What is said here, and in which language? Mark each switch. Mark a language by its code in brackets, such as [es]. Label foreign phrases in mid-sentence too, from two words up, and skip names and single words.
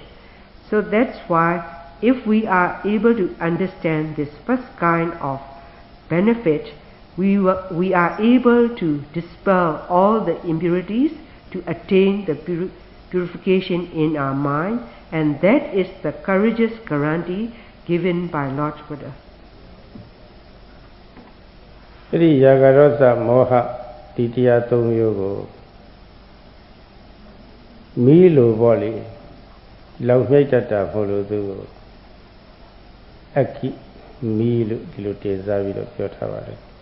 [en] So that's why if we are able to understand this first kind of benefit, we are able to dispel all the impurities to attain the purification in our mind, and that is the courageous guarantee given by Lord Buddha. [my] အဲ့ဒီယာဂရောသမောဟဒီတရား၃မျိုးကိုမီးလိုပေါ့လေလောက်မြိုက်တတ်တာဖို့လို့သူကိုအခိမီးလို့ဒီလိုတင်စားပြီးတော့ပြောထားပါတယ်